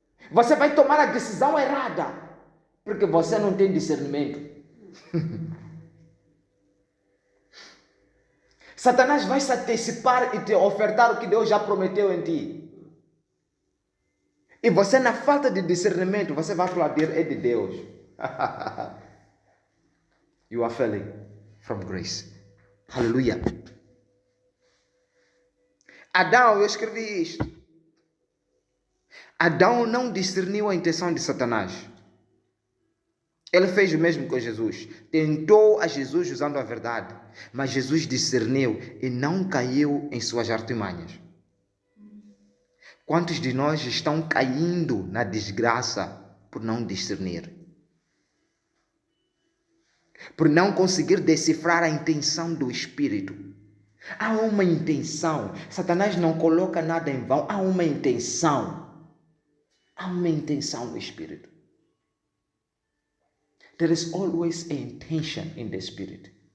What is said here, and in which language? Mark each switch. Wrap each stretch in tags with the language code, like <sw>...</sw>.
<pt>Você vai tomar a decisão errada, porque você não tem discernimento. Satanás vai se antecipar e te ofertar o que Deus já prometeu em ti. E você, na falta de discernimento, você vai aplaudir, é de Deus.</pt> <en>You are failing from grace.</en> <pt>Aleluia. Adão, eu escrevi isto. Adão não discerniu a intenção de Satanás. Ele fez o mesmo com Jesus. Tentou a Jesus usando a verdade. Mas Jesus discerniu e não caiu em suas artimanhas. Quantos de nós estão caindo na desgraça por não discernir? Por não conseguir decifrar a intenção do Espírito. Há uma intenção. Satanás não coloca nada em vão. Há uma intenção. Há uma intenção no Espírito.</pt> <en>There is always an intention in the Spirit.</en>